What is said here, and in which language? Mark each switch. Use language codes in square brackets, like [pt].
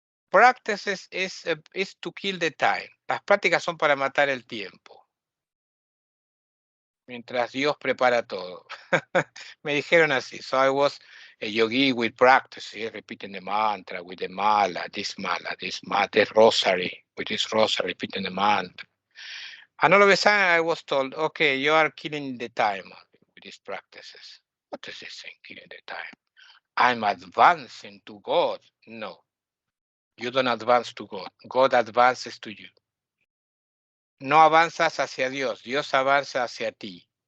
[en] Practices is to kill the time. [es] Las prácticas son para matar el tiempo. Mientras Dios prepara todo. Me dijeron así. [en] So I was a yogi with practice, repeating the mantra with the mala, this rosary, with this rosary, repeating the mantra. And all of a sudden I was told, okay, you are killing the time with these practices. What is this thing, killing the time? I'm advancing to God. No, you don't advance to God. God advances to you. [es] No avanzas hacia Dios, Dios avanza hacia ti.